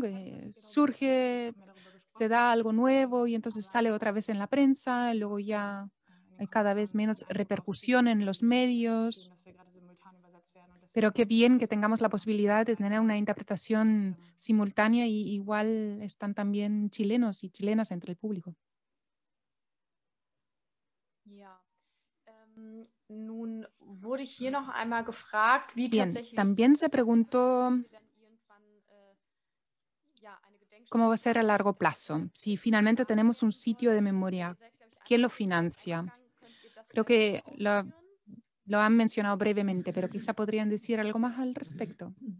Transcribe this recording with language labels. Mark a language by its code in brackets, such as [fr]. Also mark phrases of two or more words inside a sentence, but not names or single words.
[es] Que surge, se da algo nuevo y entonces sale otra vez en la prensa, y luego ya hay cada vez menos repercusión en los medios. Pero qué bien que tengamos la posibilidad de tener una interpretación simultánea y igual están también chilenos y chilenas entre el público. [de] Nun wurde hier noch einmal gefragt, wie [es] Bien, tatsächlich también se preguntó cómo va a ser a largo plazo. Si finalmente tenemos un sitio de memoria, ¿quién lo financia? Creo que lo han mencionado brevemente, pero quizá podrían decir algo más al respecto.